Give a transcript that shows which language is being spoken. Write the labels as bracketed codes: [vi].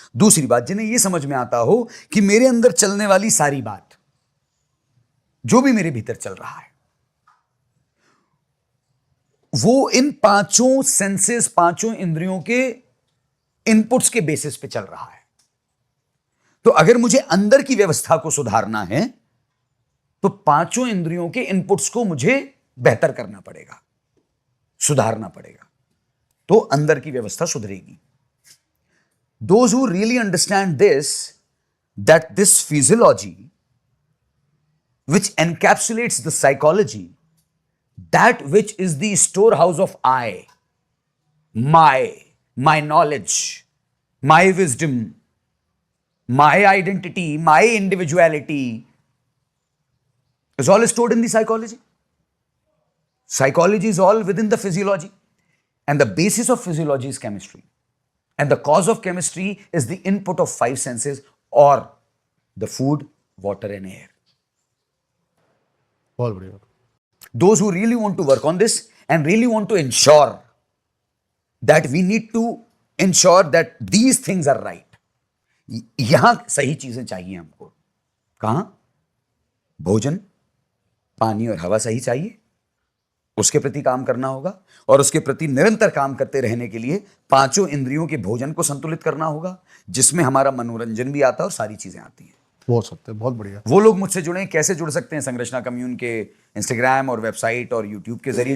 [hi] दूसरी बात, जिन्हें ये समझ में आता हो कि मेरे अंदर चलने वाली सारी बात, जो भी मेरे भीतर चल रहा है, वो इन 5 सेंसेस, 5 इंद्रियों के इनपुट्स के बेसिस पे चल रहा है। तो अगर मुझे अंदर की व्यवस्था को सुधारना है तो 5 इंद्रियों के इनपुट्स को मुझे बेहतर करना पड़ेगा, सुधारना पड़ेगा, तो अंदर की व्यवस्था सुधरेगी। [en] Those who really understand this, that this physiology which encapsulates the psychology, that which is the storehouse of I, my knowledge, my wisdom, my identity, my individuality is all stored in the psychology. Psychology is all within the physiology, and the basis of physiology is chemistry, and the cause of chemistry is the input of 5 senses, or the food, water and air. [hi] बहुत बढ़िया। [en] Those who really want to work on this and really want to ensure that we need to ensure that these things are right, [hi] यहां सही चीजें चाहिए हमको। कहां? भोजन, पानी और हवा सही चाहिए, उसके प्रति काम करना होगा, और उसके प्रति निरंतर काम करते रहने के लिए 5 इंद्रियों के भोजन को संतुलित करना होगा, जिसमें हमारा मनोरंजन भी आता है और सारी चीजें आती हैं। बहुत सत्य, बहुत बढ़िया। वो लोग मुझसे जुड़े, कैसे जुड़ सकते हैं? संरचना कम्यून के इंस्टाग्राम और वेबसाइट और यूट्यूब के जरिए।